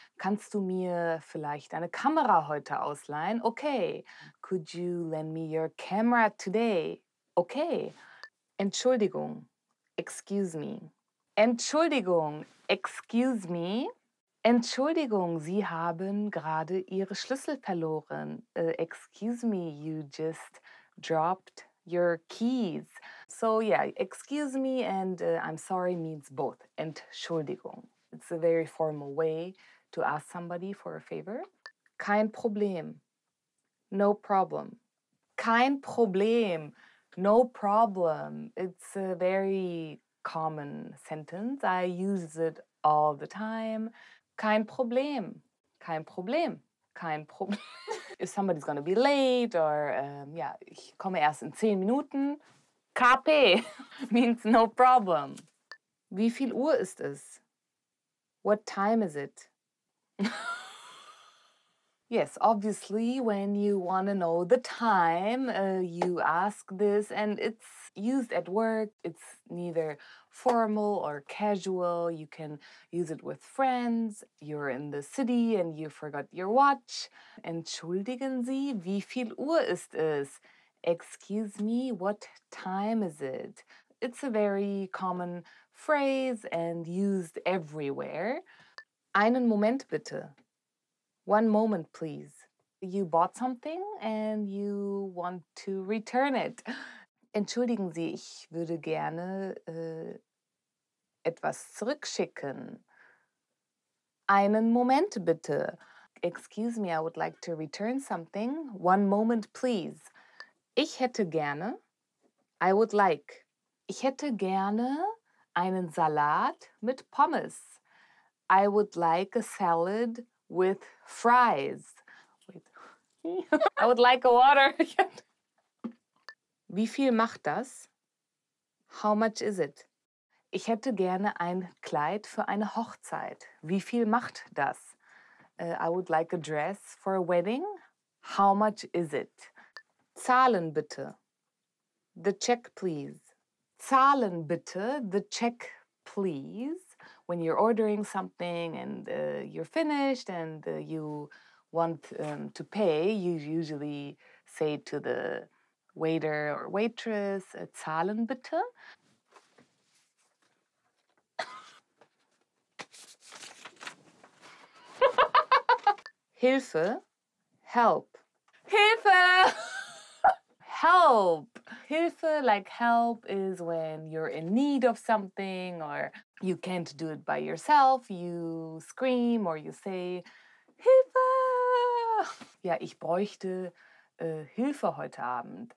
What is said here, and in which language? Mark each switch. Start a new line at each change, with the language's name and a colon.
German: Kannst du mir vielleicht eine Kamera heute ausleihen? Okay.
English: Could you lend me your camera today? Okay.
German: Entschuldigung.
English: Excuse me. Entschuldigung, excuse me.
German: Entschuldigung, Sie haben gerade Ihre Schlüssel verloren.
English: Excuse me, you just dropped your keys. So yeah, excuse me and I'm sorry means both. Entschuldigung. It's a very formal way to ask somebody for a favor.
German: Kein Problem.
English: No problem.
German: Kein Problem.
English: No problem. It's a very common sentence. I use it all the time.
German: Kein Problem. Kein Problem. Kein Problem.
English: If somebody's gonna be late or yeah,
German: ich komme erst in 10 Minuten.
English: KP means no problem.
German: Wie viel Uhr ist es?
English: What time is it? Yes, obviously, when you want to know the time, you ask this, and it's used at work. It's neither formal or casual. You can use it with friends. You're in the city and you forgot your watch.
German: Entschuldigen Sie, wie viel Uhr ist es?
English: Excuse me, what time is it? It's a very common phrase and used everywhere.
German: Einen Moment bitte.
English: One moment, please. You bought something and you want to return it.
German: Entschuldigen Sie, ich würde gerne etwas zurückschicken. Einen Moment bitte.
English: Excuse me, I would like to return something. One moment, please.
German: Ich hätte gerne.
English: I would like.
German: Ich hätte gerne einen Salat mit Pommes.
English: I would like a salad with fries. Wait. I would like a water.
German: Wie viel macht das?
English: How much is it?
German: Ich hätte gerne ein Kleid für eine Hochzeit. Wie viel macht das?
English: I would like a dress for a wedding. How much is it?
German: Zahlen bitte.
English: The check, please.
German: Zahlen bitte.
English: The check, please. When you're ordering something and you're finished and you want to pay, you usually say to the waiter or waitress,
German: zahlen bitte. Hilfe, help. Hilfe!
English: Help! Hilfe, like help, is when you're in need of something or you can't do it by yourself. You scream or you say, Hilfe!
German: Ja, ich bräuchte Hilfe heute Abend.